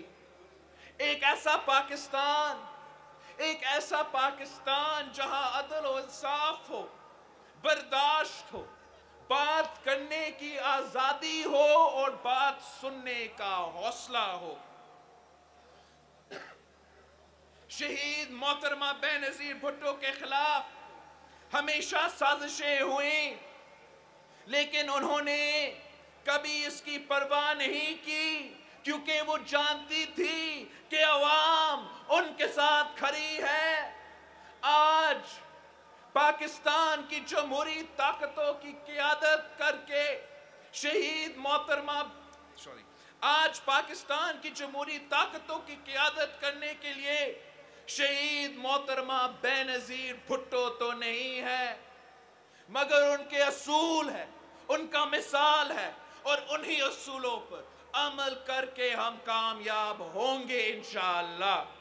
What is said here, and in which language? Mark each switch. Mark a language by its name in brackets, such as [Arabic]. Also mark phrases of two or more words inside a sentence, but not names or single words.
[Urdu] ایک ایسا پاکستان جہاں عدل و انصاف ہو، برداشت ہو، بات کرنے کی آزادی ہو اور بات سننے کا حوصلہ ہو۔ شہید محترمہ بینظیر بھٹو کے خلاف ہمیشہ سازشیں ہوئی، لیکن انہوں نے کبھی اس کی پرواہ نہیں کی، کیونکہ وہ جانتی تھی کہ عوام ان کے ساتھ کھڑی ہے. آج پاکستان کی جمہوری طاقتوں کی قیادت کرکے آج پاکستان کی جمہوری طاقتوں کی قیادت کرنے کے لیے شہید محترمہ بینظیر بھٹو تو نہیں ہے، مگر ان کے اصول ہے، ان کا مثال ہے، اور انہی اصولوں پر عمل کرکے ہم کامیاب ہوں گے ان شاء اللہ.